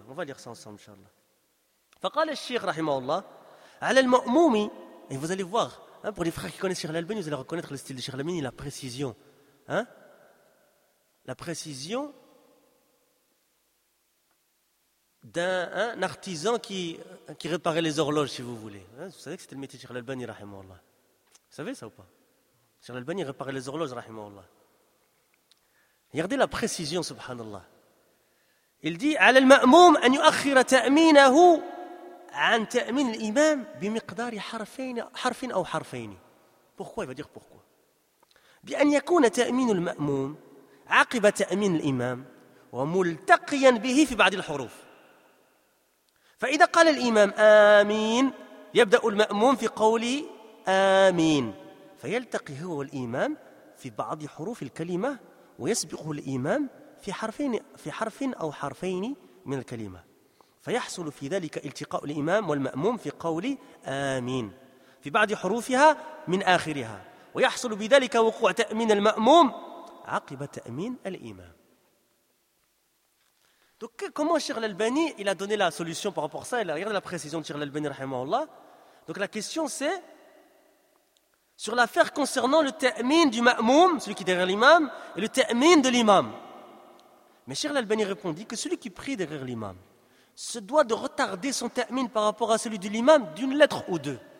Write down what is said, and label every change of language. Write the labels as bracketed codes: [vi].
[fr] On va lire ça ensemble, inshallah. [ar] فقال الشيخ رحمه الله على المأموم [fr] et vous allez voir hein, pour les frères qui connaissent Cheikh Al-Albani, vous allez reconnaître le style de Cheikh Al-Albani, la précision hein, la précision d'un hein, artisan qui réparait les horloges, si vous voulez hein, vous savez que c'était le métier de Cheikh Al-Albani رحمه الله, vous savez ça ou pas? Cheikh Al-Albani réparait les horloges رحمه الله. Regardez la précision, subhanallah. Il dit [ar] على المأموم أن يؤخر تأمينه عن تأمين الإمام بمقدار حرفين حرف أو حرفين. [fr] Pourquoi? Il va dire pourquoi. [ar] بأن يكون تأمين المأموم عقب تأمين الإمام وملتقيا به في بعض الحروف. فإذا قال الإمام آمين يبدأ المأموم في قوله آمين فيلتقي هو والإمام في بعض حروف الكلمة ويسبقه الإمام في حرفين أو حرفين من الكلمة. فيحصل في ذلك التقاء الإمام والمأموم في قول آمين في بعض حروفها من آخرها ويحصل بذلك وقوع تأمين المأموم عقب تأمين الإمام. [fr] Donc comment Cheikh Al-Albani il a donné la solution par rapport à ça, il a regardé la précision de Cheikh Al-Albani rahimahullah. Donc la question c'est sur l'affaire concernant le ta'min du ma'moum, celui qui est derrière l'imam, et le ta'min de l'imam. Mais Cheikh Al-Albani répondit que celui qui prie derrière l'imam se doit de retarder son ta'min par rapport à celui de l'imam d'une lettre ou deux.